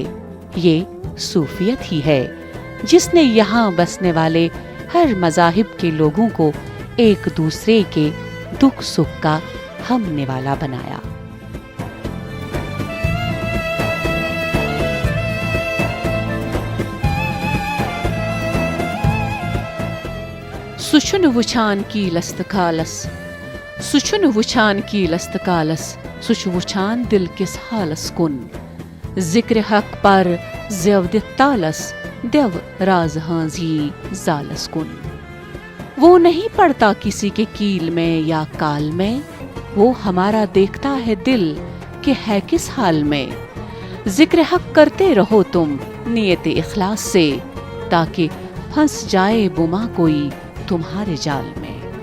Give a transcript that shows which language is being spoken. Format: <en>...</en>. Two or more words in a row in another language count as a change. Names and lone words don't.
<ur>یہ صوفیت ہی ہے جس نے یہاں بسنے والے ہر مذاہب کے لوگوں کو ایک دوسرے کے دکھ سکھ کا ہم نوالا بنایا۔</ur> <ks>سچن وچھان کی لست کالس، سچن وچھان کی لست کالس، سچ وچھان دل کس حالس کن، ذکر حق پر زیو دتالس، دیو راز ہانزی زالس کن۔</ks> <ur>وہ نہیں پڑتا کسی کے کیل میں یا کال میں، وہ ہمارا دیکھتا ہے دل کہ ہے کس حال میں۔ ذکر حق کرتے رہو تم نیت اخلاص سے، تاکہ پھنس جائے بما کوئی تمہارے جال میں۔</ur>